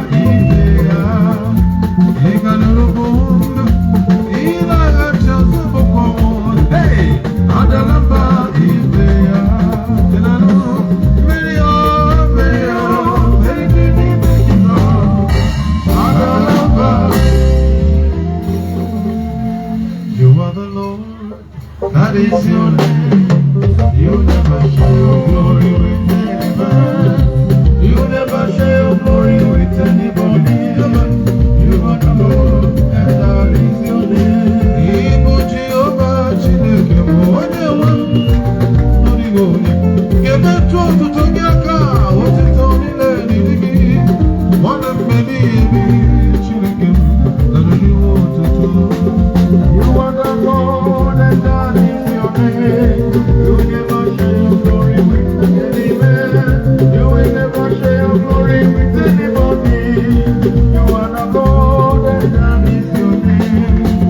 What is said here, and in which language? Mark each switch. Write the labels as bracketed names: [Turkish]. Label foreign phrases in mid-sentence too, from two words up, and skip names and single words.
[Igbo] Ibe ya, ị ga nụrụ bụ ndụ, ị na-aghachi azụ bụ ka ọnwụ. Hey! Adala mba ibe ya. Ị na-anụ mmiri ya, mmiri ya, mmiri dị n'ime gị nọ. Adala mba. [English] You are the Lord, that is your name. You never share your glory with any man. You never share your glory with anybody. You are the Lord, and that is your name. [Igbo] Ibu Jehovah Chineke bụ onye nwe m. Ọ dịghị onye ga-emetụ otuto gị aka, otuto niile dịrị gị. Nwanne m, mgbe niile, Chineke m, narị iwe otuto. [English] You are the Lord, and that is your name. You never share your glory with any man. You will never share your glory with anybody. You are the Lord, and that is your name.